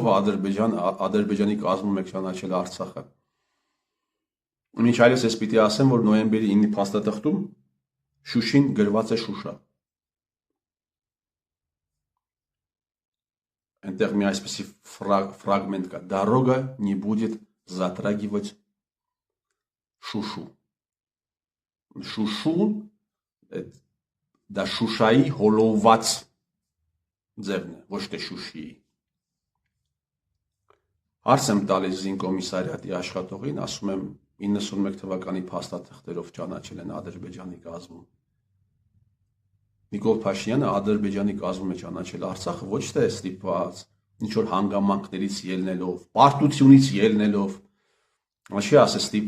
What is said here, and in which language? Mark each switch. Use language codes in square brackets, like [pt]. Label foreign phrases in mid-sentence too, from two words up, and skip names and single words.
[hy] Ադրբեջանի կազմում եք ճանաչել Արցախը։ Մինչ այլս ես պիտի ասեմ, որ նոյեմբերի 9-ի փաստաթղթում Շուշին գրված է Շուշա։ Այնտեղ մի այսպիսի ֆրագմենտ կա. [ru] Дорога не будет затрагивать [hy] Շուշու։ Շուշու դա Շուշայի հոլովված ձևն է, ոչ թե Շուշիի։ Հարց եմ տալիս զինկոմիսարիատի աշխատողին, ասում եմ 91 թվականի փաստաթղթերով ճանաչել են Ադրբեջանի կազմում։ Նիկոլ Փաշինյանը Ադրբեջանի կազմում է ճանաչել Արցախը ոչ թե ստիպված, ինչ որ հանգամանքներից ելնելով, պարտությունից ելնելով, չի ասել